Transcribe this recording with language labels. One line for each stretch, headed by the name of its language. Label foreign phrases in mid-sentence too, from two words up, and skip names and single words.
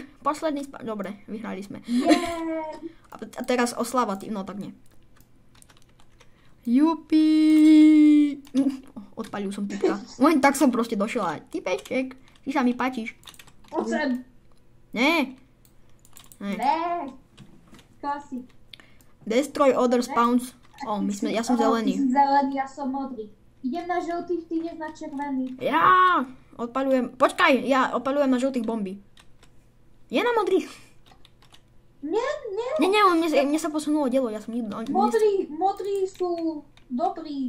Slovak: Posledný Dobre, vyhrali sme. A teraz oslava, no tak nie. Jupi. Odpalil som typka. Len tak som proste došiel a typeček, ty sa mi páčiš. Poď sem. Ne. Klasik.
English: Destroy other spawns.
Slovak: Ja som zelený. Ty si zelený, ja som modrý. Idem na žltých, ty ideš na červený. Ja odpaľujem. Počkaj, ja odpaľujem na žltých bomby. Je na modrých. Nie. Mne sa posunulo dielo, ja som nikto. Modrí sú dobrí.